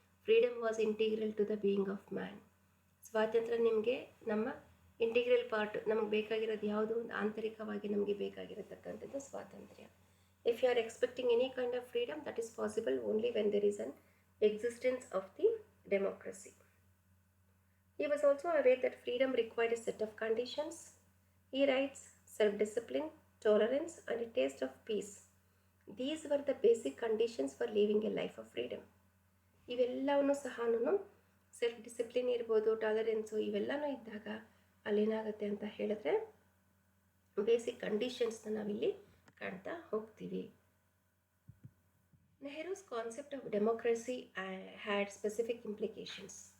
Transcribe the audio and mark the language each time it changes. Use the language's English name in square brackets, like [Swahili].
[English] Freedom was integral to the being of man. [Kannada] ಸ್ವಾತಂತ್ರ್ಯ ನಿಮಗೆ ನಮ್ಮ ಇಂಟಿಗ್ರಲ್ ಪಾರ್ಟ್, ನಮಗೆ ಬೇಕಾಗಿರೋದು ಯಾವುದು? ಒಂದು ಆಂತರಿಕವಾಗಿ ನಮಗೆ ಬೇಕಾಗಿರತಕ್ಕಂಥದ್ದು ಸ್ವಾತಂತ್ರ್ಯ. [English] If you are expecting any kind of freedom, that is possible only when there is an existence of the democracy. He was also aware that freedom required a set of conditions. He writes, self-discipline, tolerance, and a taste of peace. These were the basic conditions for living a life of freedom. [Kannada] ಇವೆಲ್ಲವನ್ನೂ ಸಹ self discipline ಇರ್ಬೋದು, tolerance, ಇವೆಲ್ಲನೂ ಇದ್ದಾಗ ಅಲ್ಲೇನಾಗುತ್ತೆ ಅಂತ ಹೇಳಿದ್ರೆ basic ಕಂಡೀಷನ್ಸ್ನ ನಾವಿಲ್ಲಿ ಕಾಣ್ತಾ ಹೋಗ್ತೀವಿ. [English] Nehru's concept of democracy had specific implications.